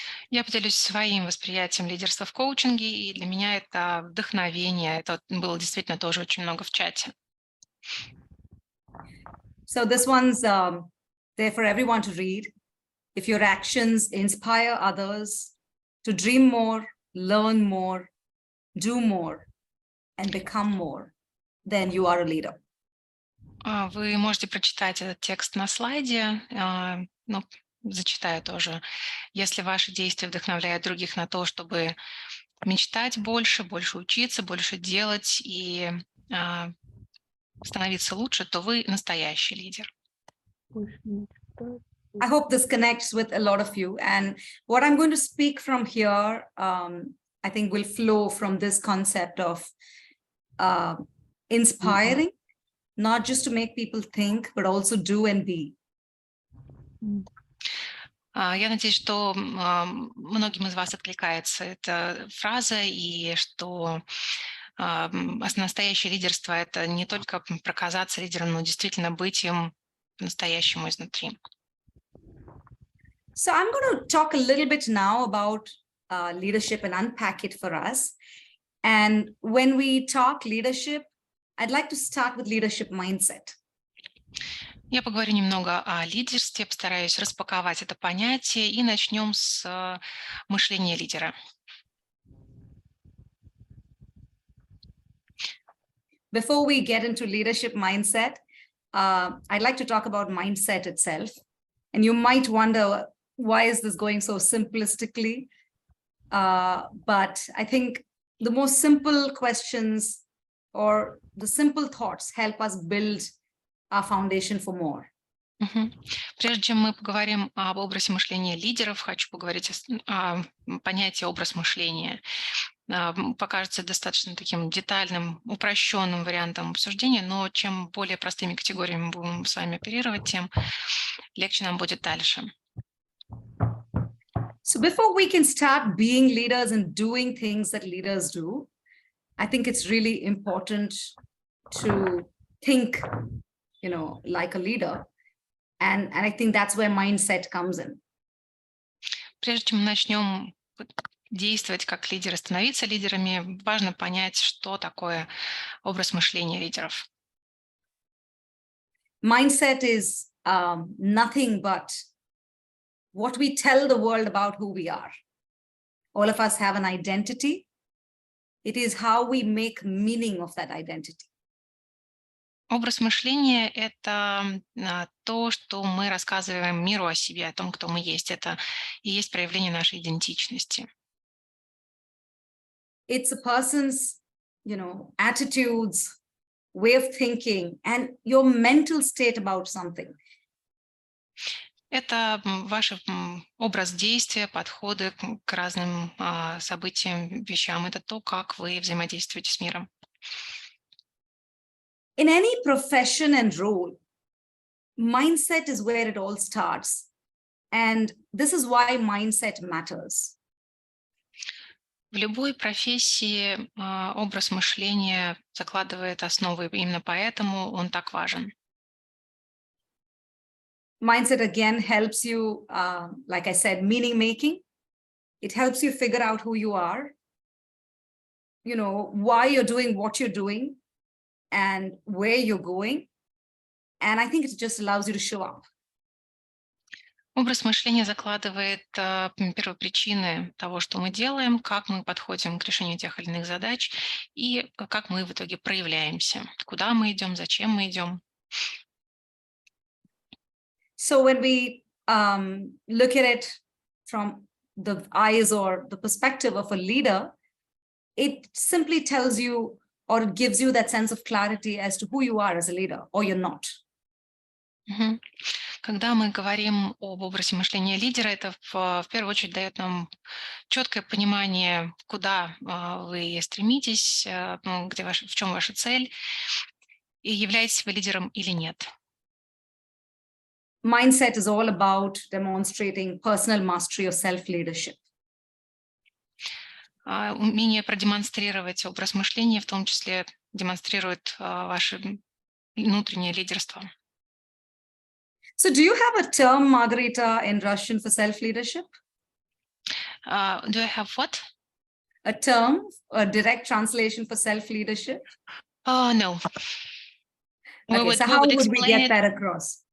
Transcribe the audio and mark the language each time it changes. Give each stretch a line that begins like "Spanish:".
Russian: Я поделюсь своим восприятием лидерства в коучинге, и для меня это вдохновение. Это было действительно тоже очень много в чате.
English: So this one's there for everyone to read. If your actions inspire others to dream more, learn more, do more, and become more, then you are a leader.
Russian: Вы можете прочитать этот текст на слайде, но зачитаю тоже. Если ваши действия вдохновляют других на то, чтобы мечтать больше, больше учиться, больше делать и становиться лучше, то вы настоящий лидер.
English: I hope this connects with a lot of you. And what I'm going to speak from here, I think will flow from this concept of inspiring, not just to make people think, but also do and be.
Russian: Я надеюсь, что многим из вас откликается эта фраза, и что настоящее лидерство — это не только проказаться лидером, но действительно быть им по-настоящему изнутри.
English: So I'm going to talk a little bit now about leadership and unpack it for us. And when we talk leadership, I'd like to start with leadership mindset.
Russian: Я поговорю немного о лидерстве, постараюсь распаковать это понятие, и начнем с мышления лидера.
English: Before we get into leadership mindset, I'd like to talk about mindset itself. And you might wonder, why is this going so simplistically? But I think the most simple questions or the simple thoughts help us build our foundation for more.
Russian: Прежде чем мы поговорим об образе мышления лидеров, хочу поговорить о понятии образ мышления. Покажется достаточно таким детальным, упрощенным вариантом обсуждения, но чем более простыми категориями мы будем с вами оперировать, тем легче нам будет дальше.
English: So before we can start being leaders and doing things that leaders do, I think it's really important to think, like a leader. And I think that's where mindset comes in.
Russian: Прежде чем мы начнем действовать как лидеры, становиться лидерами, важно понять, что такое образ мышления лидеров.
English: Mindset is nothing but what we tell the world about who we are. All of us have an identity. It is how we make meaning of that identity.
Russian: Образ мышления — это то, что мы рассказываем миру о себе, о том, кто мы есть. Это и есть проявление нашей идентичности.
English: It's a person's, attitudes, way of thinking, and your mental state about something.
Russian: Это ваш образ действия, подходы к разным событиям, вещам. Это то, как вы взаимодействуете с миром.
English: In any profession and role, mindset is where it all starts. And this is why mindset matters.
Russian: В любой профессии образ мышления закладывает основы, именно поэтому он так важен.
English: Mindset again helps you, like I said, meaning making. It helps you figure out who you are, why you're doing what you're doing and where you're going. And I think it just allows you to show up.
Russian: Образ мышления закладывает первопричины того, что мы делаем, как мы подходим к решению тех или иных задач и как мы в итоге проявляемся, куда мы идем, зачем мы идем.
English: So when we look at it from the eyes or the perspective of a leader, it simply tells you or it gives you that sense of clarity as to who you are as a leader or you're not.
Russian: Когда мы говорим об образе мышления лидера, это в первую очередь дает нам четкое понимание, куда вы стремитесь, в чем ваша цель, и являетесь вы лидером или нет.
English: Mindset is all about demonstrating personal mastery of self-leadership.
Russian: Умение продемонстрировать образ мышления, в том числе демонстрирует ваше внутреннее лидерство.
English: So do you have a term, Margarita, in Russian for self-leadership? Do I have what? A term, a direct translation for self-leadership? No. Okay, so how would we get that across?